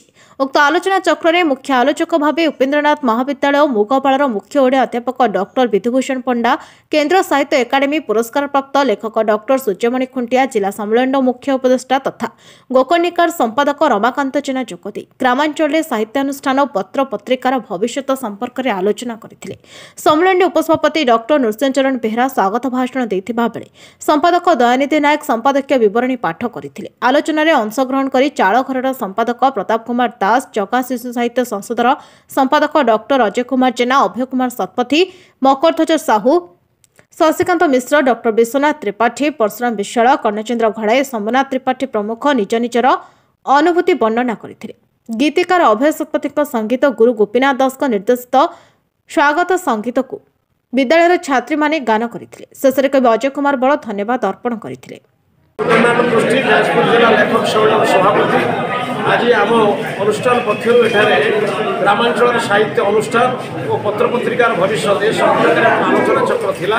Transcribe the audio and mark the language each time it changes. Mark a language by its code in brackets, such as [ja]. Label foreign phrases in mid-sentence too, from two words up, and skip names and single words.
[or] ଉକ୍ତ ଆଲୋଚନା ଚକ୍ର ମେଁ ମୁଖ୍ୟ ଆଲୋଚକ ଭାବ ଉପେନ୍ଦ୍ରନାଥ ମହାବିଦ୍ୟାଳୟ ମୁଗପାଡ଼ ମୁଖ୍ୟ ଓଡ଼ିଆ ଅଧ୍ୟାପକ ଡକ୍ଟର ବିଧୁଭୂଷଣ ପଣ୍ଡା, କେନ୍ଦ୍ର ସାହିତ୍ୟ ଏକାଡେମୀ ପୁରସ୍କାର ପ୍ରାପ୍ତ ଲେଖକ ଡକ୍ଟର ସୂର୍ଯ୍ୟମଣି ଖୁଣ୍ଟିଆ, ଜିଲ୍ଲା ସମ୍ମେଳନ ମୁଖ୍ୟ ଉପଦେଷ୍ଟା ତଥା ଗୋକର୍ଣ୍ଣିକାର ସମ୍ପାଦକ ରମାକାନ୍ତ ଜେନା ଯୋଗଦେ ଗ୍ରାମାଞ୍ଚଳ ମେଁ ସାହିତ୍ୟାନୁଷ୍ଠାନ ପତ୍ର ପତ୍ରିକାର ଭବିଷ୍ୟତ ସମ୍ପର୍କ ମେଁ ଆଲୋଚନା କରିଥିଲେ। ସମ୍ମେଳନ ମେଁ ଉପସଭାପତି ଡକ୍ଟର ନୃସିଂହଚରଣ ବେହେରା ସ୍ୱାଗତ ଭାଷଣ ଦେଇଥିବା ବେଳେ ସମ୍ପାଦକ ଦୟାନିଧି ନାୟକ ସମ୍ପାଦକୀୟ ବିବରଣୀ ପାଠ କରିଥିଲେ। ଆଲୋଚନା ରେ ଅଂଶଗ୍ରହଣ କରି ଚାଳଘରର ସମ୍ପାଦକ ପ୍ରତାପ କୁମାର ଦାସ, ଜଗା ଶିଶୁ ସାହିତ୍ୟ ସଂସଦର ସମ୍ପାଦକ ଡକ୍ଟର ଅଜୟ କୁମାର ଜେନା, ଅଭୟ କୁମାର ଶତପଥୀ, ମକରଧ୍ୱଜ ସାହୁ, ଶଶିକାନ୍ତ ମିଶ୍ର, ଡକ୍ଟର ବିଶ୍ୱନାଥ ତ୍ରିପାଠୀ, ପରଶୁରାମ ବିଶ୍ୱାଳ, କର୍ଣ୍ଣଚନ୍ଦ୍ର ଘଡ଼ାଇ, ସୋମନାଥ ତ୍ରିପାଠୀ ପ୍ରମୁଖ ନିଜ ନିଜର ଅନୁଭୂତି ବର୍ଣ୍ଣନା କରିଥିଲେ। ଗୀତିକାର ଅଭୟ ଶତପଥୀ ସଙ୍ଗୀତ, ଗୁରୁ ଗୋପୀନାଥ ଦାସ ନିର୍ଦ୍ଦେଶିତ ସ୍ୱାଗତ ସଙ୍ଗୀତ କୁ ବିଦ୍ୟାଳୟ ଛାତ୍ରୀ ମାନେ ଗାନ କରିଥିଲେ। ଶେଷରେ କବି ଅଜୟ କୁମାର ବଡ଼ ଧନ୍ୟବାଦ ଅର୍ପଣ କରିଥିଲେ। ଯାଜପୁର ଜିଲ୍ଲା ଲେଖକ ସମ୍ମେଳନ ସଭାପତି ଆଜି ଆମ ଅନୁଷ୍ଠାନ ପକ୍ଷ ଗ୍ରାମାଞ୍ଚଳ ସାହିତ୍ୟ ଅନୁଷ୍ଠାନ ଓ ପତ୍ର ପତ୍ରିକାର ଭବିଷ୍ୟ ସମ୍ପର୍କ ଆଲୋଚନା ଚକ୍ର ଥିଲା।